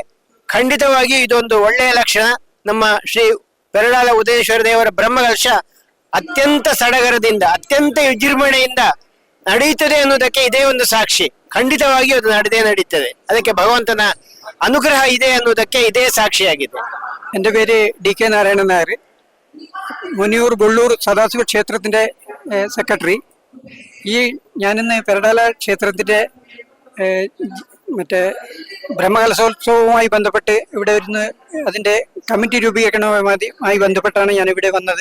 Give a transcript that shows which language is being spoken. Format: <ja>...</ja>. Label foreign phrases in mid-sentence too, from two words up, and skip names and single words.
<kn>ಖಂಡಿತವಾಗಿ ಇದೊಂದು ಒಳ್ಳೆಯ ಲಕ್ಷಣ. ನಮ್ಮ ಶ್ರೀ ಪೆರಡಾಲ ಉದನೇಶ್ವರ ದೇವರ ಬ್ರಹ್ಮಕಲಶ ಅತ್ಯಂತ ಸಡಗರದಿಂದ ಅತ್ಯಂತ ವಿಜೃಂಭಣೆಯಿಂದ ನಡೆಯುತ್ತದೆ ಅನ್ನೋದಕ್ಕೆ ಇದೇ ಒಂದು ಸಾಕ್ಷಿ. ಖಂಡಿತವಾಗಿ ಅದು ನಡೀತದೆ. ಅದಕ್ಕೆ ಭಗವಂತನ ಅನುಗ್ರಹ ಇದೆ ಅನ್ನೋದಕ್ಕೆ ಇದೇ സാക്ഷിയാಗಿದೆ.</kn> <ml>എൻ്റെ പേര് DK നാരായണൻ നായർ, മുനിയൂർ ബുള്ളൂർ സദാശിവ ക്ഷേത്രത്തിന്റെ സെക്രട്ടറി. ഞാനിന്ന് പെരടാല ക്ഷേത്രത്തിന്റെ മറ്റേ ബ്രഹ്മകലശോത്സവവുമായി ബന്ധപ്പെട്ട് ഇവിടെ ഇരുന്ന് അതിന്റെ കമ്മിറ്റി രൂപീകരണവുമായി ബന്ധപ്പെട്ടാണ് ഞാൻ ഇവിടെ വന്നത്.</ml>